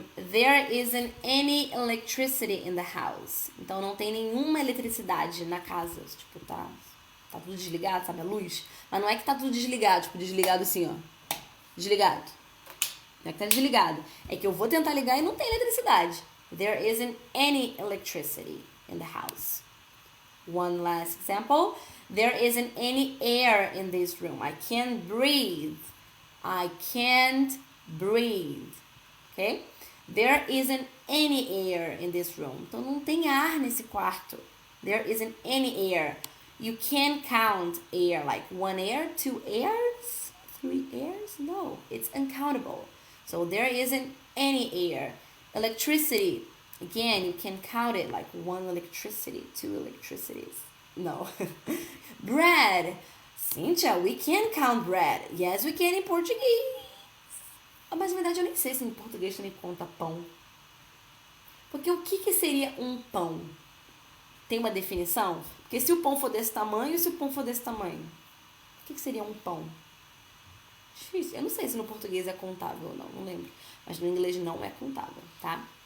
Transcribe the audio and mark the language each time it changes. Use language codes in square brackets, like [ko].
[en] There isn't any electricity in the house. [pt] Então não tem nenhuma eletricidade na casa. Tipo, tá tudo desligado, sabe? A luz. Mas não é que tá tudo desligado, tipo, desligado assim, ó. Desligado. Não é que tá desligado. É que eu vou tentar ligar e não tem eletricidade. [en] There isn't any electricity in the house. One last example. There isn't any air in this room. I can't breathe. I can't breathe. Okay? There isn't any air in this room. [pt] Então não tem ar nesse quarto. [en] There isn't any air. You can't count air like 1 air, 2 airs, 3 airs. No, it's uncountable. So there isn't any air. Electricity. Again, you can count it like 1 electricity, 2 electricities. No. Bread. Cynthia, we can count bread. Yes, we can in Portuguese. [pt] Mas na verdade eu nem sei se em português também conta pão. Porque o que seria um pão? Tem uma definição? Porque se o pão for desse tamanho e se o pão for desse tamanho? O que seria um pão? Difícil. Eu não sei se no português é contável ou não, não lembro. Mas no inglês não é contável, tá?